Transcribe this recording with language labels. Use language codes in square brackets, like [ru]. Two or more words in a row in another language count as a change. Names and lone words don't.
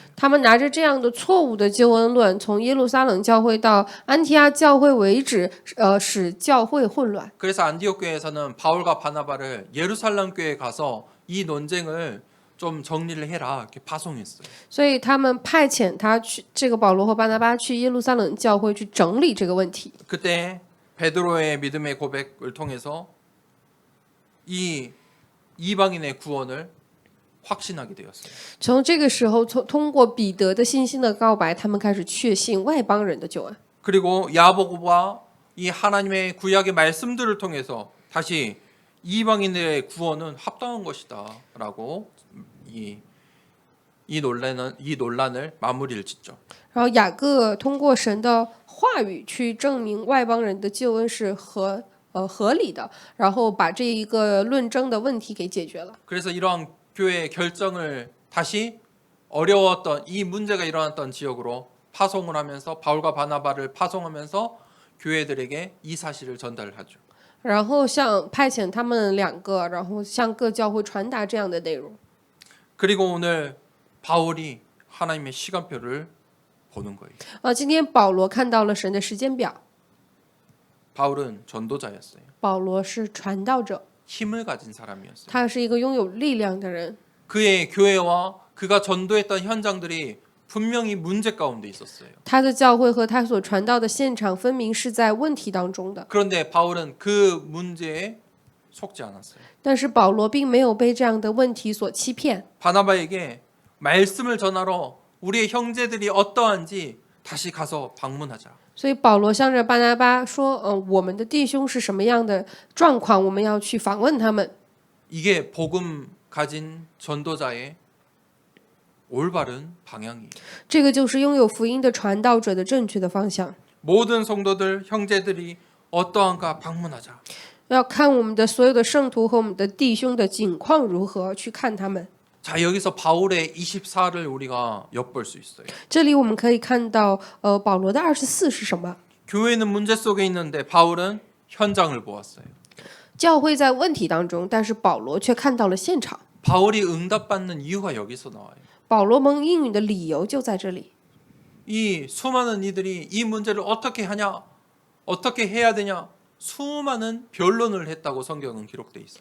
[zh] 他们拿着这样的错误的救恩论，从耶路撒冷教会到安提阿教会为止，使教会混乱。 [ko] 그래서 안디옥 교회에서는 바울과 바나바를 예루살렘 교회에 가서 이 논쟁을 좀 정리를 해라 이렇게 파송했어요. [zh] 所以他们派遣他去这个保罗和巴拿巴去耶路撒冷教会去整理这个问题。 [ko] 그때 베드로의 믿음의 고백을 통해서 이 이방인의 구원을 확신하게 되었어요. [zh] 从这个时候，通过彼得的信心的告白，他们开始确信外邦人的救恩。 [ko] 그리고 야고보와 이 하나님의 구약의 말씀들을 통해서 다시 이방인들의 구원은 합당한 것이다라고 이 논란을 마무리를 짓죠. [zh] 然后雅各通过神的话语去证明外邦人的救恩是合理的，然后把这一个论争的问题给解决了。 [ko] 그래서 이러한 교회의 결정을 다시 어려웠던 이 문제가 일어났던 지역으로 파송을 하면서 바울과 바나바를 파송하면서 교회들에게 이 사실을 전달을 하죠. [zh] 然后派遣他们两个，然后向各教会传达这样的内容。 [ko] 그리고 오늘 바울이 하나님의 시간표를 보는 거예요. [zh] 今天保罗看到了神的时间表。 [ko] 바울은 전도자였어요. [zh] 保罗是传道者， [ko] 힘을 가진 사람이었어요. [zh] 他是一个拥有力量的人。 [ko] 그의 교회와 그가 전도했던 현장들이 분명히 문제 가운데 있었어요. [zh] 他的教会和他所传道的现场分明是在问题当中的。 [ko] 그런데 바울은 그 문제에 속지 않았어요. [zh] 但是保罗并没有被这样的问题所欺骗。 [ko] 바나바에게 말씀을 전하러 우리의 형제들이 어떠한지 다시 가서 방문하자. [zh] 所以保罗向着巴拿巴说：“我们的弟兄是什么样的状况？我们要去访问他们。” [ko] 이게 복음 가진 전도자의 올바른 방향이에요. [zh] 这个就是拥有福音的传道者的正确的方向。 [ko] 모든 성도들 형제들이 어떠한가 방문하자. [zh] 要看我们的所有的圣徒和我们的弟兄的境况如何，去看他们。 [ko] 자, 여기서 바울의 24를 우리가 엿볼 수 있어요. [zh] 这里我们可以看到，保罗的24是什么？ [ko] 교회는 문제 속에 있는데 바울은 현장을 보았어요. [zh] 教会在问题当中，但是保罗却看到了现场。 [ko] 바울이 응답받는 이유가 여기서 나와요. [zh] 保罗蒙应允的理由就在这里。 [ko] 이 수많은 이들이 이 문제를 어떻게 하냐, 어떻게 해야 되냐, 수많은 변론을 했다고 성경은 기록돼 있어요.